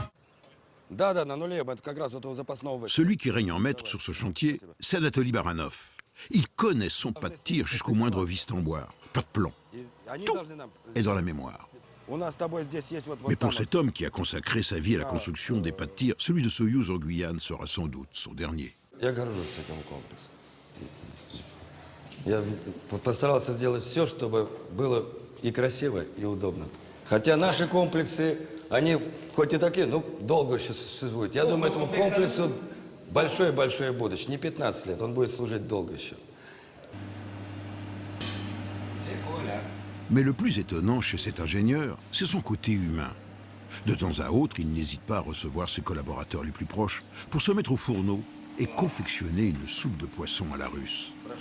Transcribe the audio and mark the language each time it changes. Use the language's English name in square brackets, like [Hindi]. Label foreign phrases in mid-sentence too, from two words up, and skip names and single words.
[French] Celui qui règne en maître sur ce chantier, c'est Anatoly Baranov. Il connaît son pas de tir jusqu'au moindre vis en bois. Pas de plan. Tout est dans la mémoire. Mais pour cet homme qui a consacré sa vie à la construction des pas de tir, celui de Soyouz en Guyane sera sans doute son dernier. [Russian] Постарался сделать все, чтобы было и красиво, и удобно. Хотя наши комплексы, они хоть и такие, но долго еще существуют. Я думаю, этому комплексу большое-большое будущее. Не 15 лет, он будет служить долго еще. [French] Mais le plus étonnant chez cet ingénieur, c'est son côté humain. De temps à autre, il n'hésite pas à recevoir ses collaborateurs les plus proches pour se mettre au fourneau et confectionner une soupe de poisson à la russe.